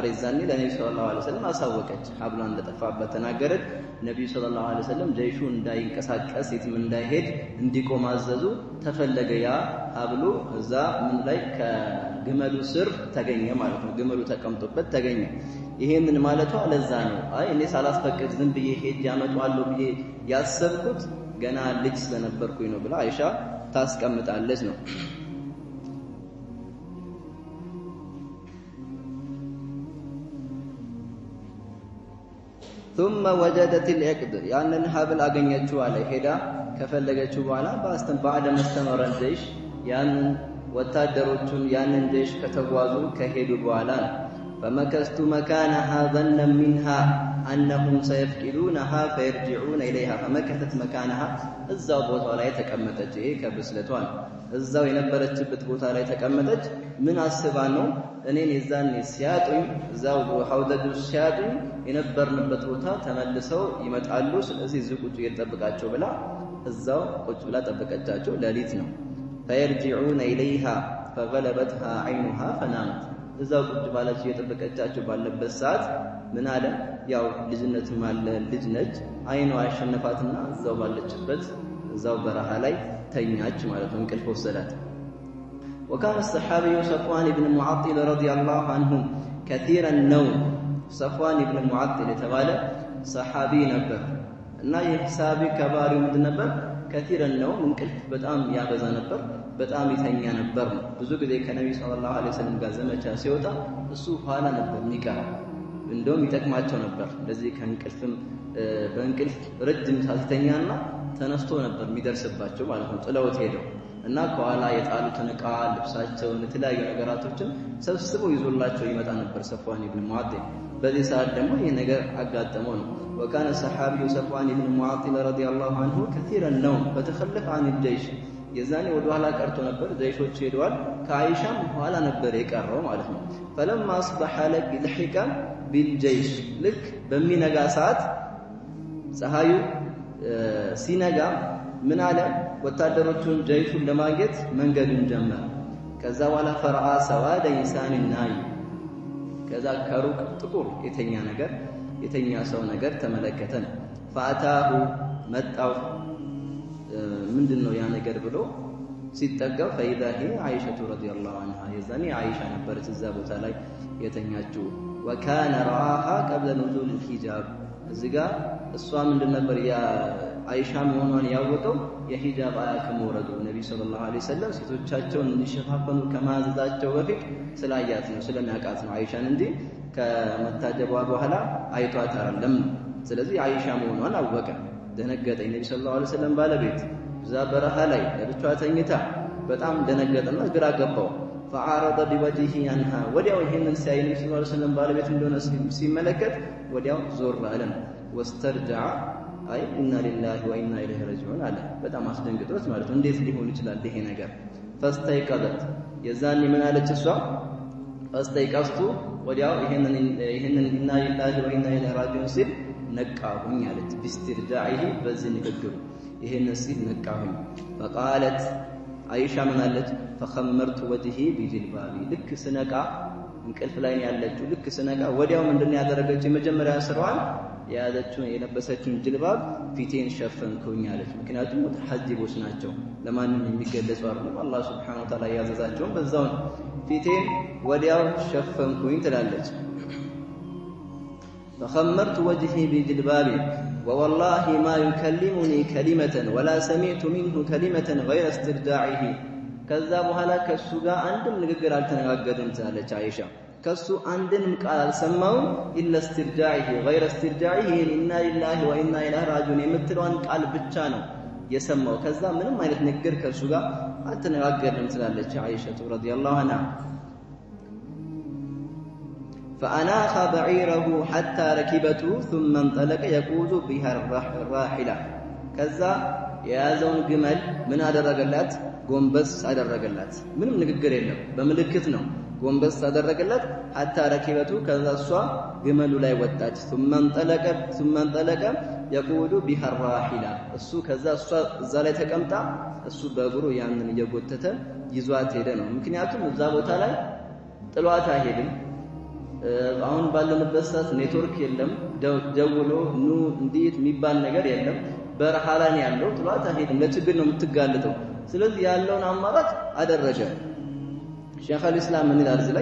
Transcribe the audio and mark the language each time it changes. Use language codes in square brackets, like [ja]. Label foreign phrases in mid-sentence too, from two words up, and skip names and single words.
[am] የዛኔ ለነብዩ [ar] صلى الله عليه وسلم [am] አሳወቀች ሐብሏ እንደጠፋበት ተናገረች ነብዩ [ar] صلى الله عليه وسلم [am] ጀይሹ እንዳይንቀሳቀስ የትም እንዳይሄድ እንዲቆም አዘዙ ተፈለገ ያ ሐብሉ እዛ ምን ላይ ከግመሉ ስር ተገኘ ማለት ነው ግመሉ ተቀምጦበት ተገኘ ይሄንን ማለቷ ለዛ ነው አይ እኔ ሳላስፈቅድ ዝም ብዬ ሄጅ ያመጣዋለሁ ብዬ ያሰብኩት ገና ልጅ ስለነበርኩኝ ነው ብላ አይሻ ታስቀምጣለች ነው [ar] ثم وجدت العقد [am] ያንን ሐብል አገኘችው አለ ሄዳ ከፈለገችው በኋላ بعد [ar] مستمر الجيش [am] ያንን ወታደሮቹን ያንን ጀይሽ ከተጓዙ ከሄዱ በኋላ [ar] فمكثت مكانها ظنا منها أنهم سيفقدونها فيرجعون إليها فمكثت مكانها [am] እዛው ቦታው ላይ ተቀመጠች። ይሄ ከብስለቷን እዛው የነበረችበት ቦታ ላይ ተቀመጠች። ምን አስባ ነው? እኔን የዛኔ ሲያጡኝ እዛው ሐውደዱ ሲያጡኝ የነበርንበት ቦታ ተመልሰው ይመጣሉ፣ ስለዚህ እዚህ ቁጭ እየጠበቃቸው ብላ እዛው ቁጭ ብላ ጠበቀቻቸው። ሌሊት ነው። [ar] فيرجعون إليها فغلبتها عينها فنامت [am] እዛው ቁጭ ባለች እየጠበቀቻቸው ባለበት ሰዓት ምን አለ? ያው ልጅነት ማለ ልጅ ነች። አይኗ አሸነፋትና እዛው ባለችበት እዛው በረሃ ላይ ተኛች ማለት ነው። እንቅልፍ ወሰዳት። [ar] وكان الصحابي صفوان بن المعطل [am] رضي الله عنه كثير النوم صفوان بن المعطل የተባለ ሰሃቢ ነበር እና ይህ ሰሃቢ ከባሪው ምንድን ነበር? [ar] كثير النوم [am] እንቅልፍ በጣም ያበዛ ነበር፣ በጣም ይተኛ ነበር ነው። ብዙ ጊዜ ከነብዩ [ar] صلى الله عليه وسلم [am] ጋር ዘመቻ ሲወጣ እሱ ኋላ ነበር የሚቀረው። እንደውም ይጠቅማቸው ነበር እንደዚህ ከእንቅልፍም በእንቅልፍ ረጅም ሳልተኛና ተነስቶ ነበር የሚደርስባቸው ማለት ነው። ጥለውት ሄደው እና ከኋላ የጣሉትን ዕቃ ልብሳቸውን የተለያዩ ነገራቶችን ሰብስበው ይዞላቸው ይመጣ ነበር ሰፍዋን ኢብኑ ሙዓጢል። በዚህ ሰዓት ደግሞ ይህ ነገር አጋጠመው ነው። [ar] وكان الصحابي صفوان بن المعطل رضي الله عنه كثير النوم فتخلف عن الجيش [am] የዛኔ ወደ ኋላ ቀርቶ ነበር። ዘይሾች ሄደዋል። ከአይሻም ኋላ ነበር የቀረው ማለት ነው። [ar] فلما اصبح لحق بالجيش [am] ልክ በሚነጋ ሰዓት ፀሐዩ ሲነጋ ምን አለ? ወታደሮቹን ጀይሹን ለማግኘት መንገዱን ጀመረ። ከዛ በኋላ [ar] فرأى سواد إنسان نائم [am] ከዛ ከሩቅ ጥቁር የተኛ ሰው ነገር ተመለከተ ነው። فأتاه መጣው ምንድነው ያ ነገር ብሎ ሲጠጋው [ar] فإذا هي عائشة رضي الله [am] عنها የዛኔ አይሻ ነበረች እዛ ቦታ ላይ የተኛችው። [ar] وكان رآها قبل نزول الحجاب [am] እዚህ ጋር እሷ ምንድን ነበር ያ አይሻ መሆኗን ያወቀው የሂጃብ አያ ከመውረዱ ነብዩ [ar] صلى الله عليه وسلم [am] ሴቶቻቸውን እንዲሸፋፈኑ ከማዘዛቸው በፊት ስላያት ነው ስለሚያውቃት ነው አይሻን እንጂ ከመታጀቧ በኋላ አይቷት አይደለም። ስለዚህ አይሻ መሆኗን አወቀ። ደነገጠ። ነብዩ [ar] صلى الله عليه وسلم [am] ባለቤት እዛ በረሃ ላይ ለብቻዋ ተኝታ በጣም ደነገጠና ግራ ገባው። [ar] فعارض بوجهه عنها [am] ወዲያው ይሄንን ሲያይ ነብዩ [ar] صلى الله عليه وسلم [am] ባለቤት እንደሆነ ሲመለከት ወዲያው ዞር አለ። واسترجع አይ [ar] إنا لله وإنا إليه راجعون [am] አለ። በጣም አስደንግጦት ማለት ነው። እንዴት ሊሆን ይችላል ይሄ ነገር? فاستيقظت የዛኔ ምን አለች እሷ? فاستيقظت ወዲያው ይሄንን [ar] إنا لله وإنا إليه راجعون [am] ሲል ነቃሁኝ አለች። باسترجاعه በዚህ ንግግሩ ይሄንን ሲል ነቃሁኝ። فقالت አይሻ ምን አለች? [ar] فخمرت وجهي بجلبابي [am] ልክ ስነቃ እንቅልፍ ላይ ያለችው ልክ ስነቃ ወዲያው ምንድነው ያደረገችው? የመጀመሪያ ስራዋን የያዘችውን የለበሰችውን ጅልባብ ፊቴን ሸፈንኩኝ አለች። ምክንያቱም ሙተሐጅቦች ናቸው፣ ለማንም የሚገለጹ አይደለም። [ar] الله سبحانه وتعالى [am] ያዘዛቸውን በዛው ፊቴን ወዲያው ሸፈንኩኝ ትላለች። [ar] فخمرت وجهي بجلبابي ووالله ما يكلمني كلمة ولا سمعت منه كلمة غير استرجاعه [am] ከዛ በኋላ ከሱ ጋር አንድም ንግግር አልተነጋገርንም ትላለች አይሻ። ከሱ አንድንም ቃል አልሰማውም [ar] إلا استرجاعه غير استرجاعه إنا لله وإنا إليه راجعون [am] የምትለዋን ቃል ብቻ ነው የሰማው። ከዛ ምንም አይነት ንግግር ከሱ ጋር አልተነጋገርንም ትላለች አይሻ [ar] رضي الله عنها። فأناخ بعيره حتى ركبته ثم انطلق يقود بها الراحلة [am] ከዛ የያዘውን ግመል ምን አደረገላት? ጎንበስ አደረገላት። ምንም ንግግር የለም፣ በምልክት ነው። ጎንበስ አደረገላት። [ar] حتى ركبته [am] ከዛ እሷ ግመሉ ላይ ወጣች። ثم [ar] انطلق يقود بها الراحلة [am] እሱ ከዛ እሷ እዛ ላይ ተቀምጣ እሱ በእግሩ ያንን እየጎተተ ይዟት ሄደ ነው። ምክንያቱም እዛ ቦታ ላይ ጥሏት አይሄድም። አሁን ባለንበት ሰዓት ኔትወርክ የለም፣ ደውሎ ኑ እንዴት የሚባል ነገር የለም። በረሃ ላይ ያለው ጥሏት አይሄድም፣ ለችግር ነው የምትጋለጠው። ስለዚህ ያለውን አማራጭ አደረገ። ሼኽ አልኢስላም ምን ይላል እዚህ ላይ?